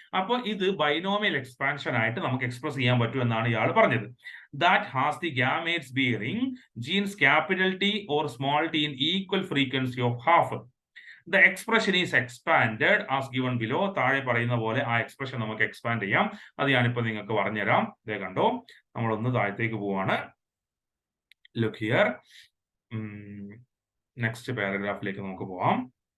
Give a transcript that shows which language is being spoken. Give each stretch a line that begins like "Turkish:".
Malayalam: അപ്പൊ ഇത് binomial expansion ആയിട്ട് നമുക്ക് എക്സ്പ്രസ് ചെയ്യാൻ പറ്റും എന്നാണ് ഇയാൾ പറഞ്ഞത്.
English: That has the gametes bearing genes capital T or small t in equal frequency of half. The expression is expanded as given below.
Malayalam: താഴെ പറയുന്ന പോലെ ആ എക്സ്പ്രഷൻ നമുക്ക് എക്സ്പാൻഡ് ചെയ്യാം. അത് ഞാനിപ്പോ നിങ്ങൾക്ക് പറഞ്ഞുതരാം. ദേ കണ്ടോ, നമ്മളൊന്ന് താഴത്തേക്ക് പോവാണ്.
English: Look here.
Malayalam: നെക്സ്റ്റ് പാരഗ്രാഫിലേക്ക് നമുക്ക് പോവാം.